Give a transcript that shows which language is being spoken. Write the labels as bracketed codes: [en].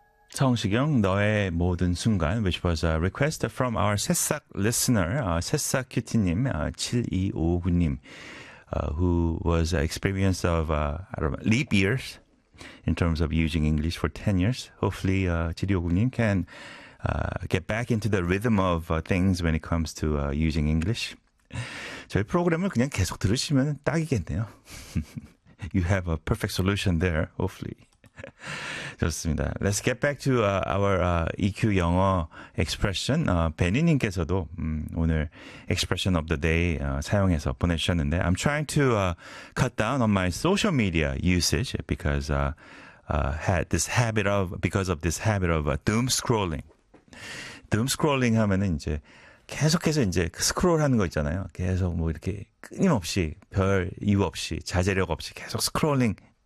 [en] 성시경, 너의 모든 순간, which was a request from our 새싹 listener, 새싹 큐티님, 7259님, who was experience of, I don't know, leap years in terms of using English for 10 years. Hopefully, 7259님 can get back into the rhythm of things when it comes to using English. [ko] 저희 프로그램을 그냥 계속 들으시면 딱이겠네요. [en] You have a perfect solution there, hopefully. [ko] 좋습니다. [en] Let's get back to our EQ 영어 expression. [ko] 베니님께서도 오늘 expression of the day 사용해서 보내주셨는데 [en] I'm trying to cut down on my social media usage because had this habit of because of this habit of doom scrolling. [ko] Doom scrolling 하면은 이제 계속해서 이제 스크롤하는 거 있잖아요. 계속 뭐 이렇게 끊임없이 별 이유 없이 자제력 없이 계속 스크롤링.